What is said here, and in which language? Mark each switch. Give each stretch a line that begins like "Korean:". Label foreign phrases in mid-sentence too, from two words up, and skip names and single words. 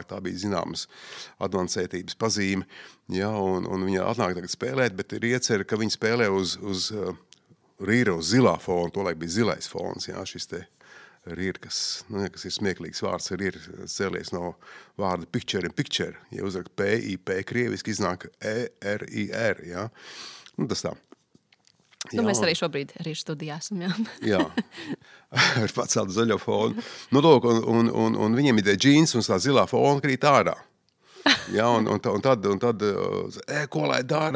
Latvian: Tā bija zināmas advancētības pazīme. Jā, un viņa atnāk tagad spēlēt, bet ir iecer, ka viņi spēlē uz rīra, uz zilā fona. Tolaik bija zilais fons, jā, šis te rīra, kas ir smieklīgs vārds, rīra cēlies no vārda
English: picture in picture.
Latvian: Ja uzrak P-I-P, krieviski iznāk E-R-I-R, jā. Tas tā. Mēs arī šobrīd arī studijā esam, jā. Jā, ar pacēlu zaļo fonu. Un viņiem ir džīns un tā zilā fona krīt ārā. Jā, un tad ko lai dara?